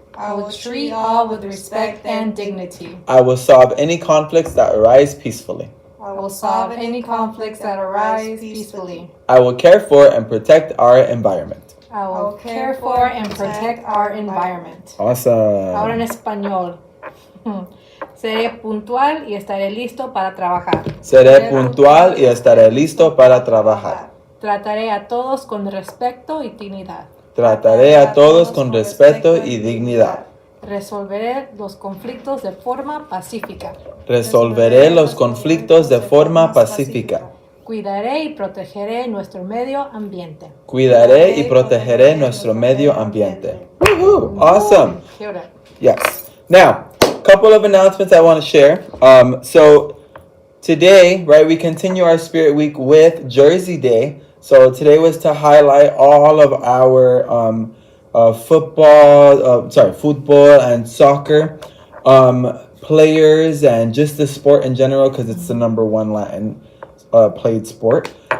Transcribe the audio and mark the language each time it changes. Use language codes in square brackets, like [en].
[en] I will treat all with respect and dignity. I will solve any conflicts that arise peacefully. I will solve any conflicts that arise peacefully. I will care for and protect our environment. I will care for and protect our environment. Awesome. [es] Ahora en español. Seré puntual y estaré listo para trabajar. Seré puntual y estaré listo para trabajar. Trataré a todos con respeto y dignidad. Trataré a todos con respeto y dignidad. Resolveré los conflictos de forma pacífica. Resolveré los conflictos de forma pacífica. Cuidaré y protegeré nuestro medio ambiente. Cuidaré y protegeré nuestro medio ambiente. [en] Woohoo! Awesome. Yes. Now, a couple of announcements I want to share. So today, right, we continue our Spirit Week with Jersey Day. So today was to highlight all of our football and soccer players and just the sport in general because it's the number one Latin played sport.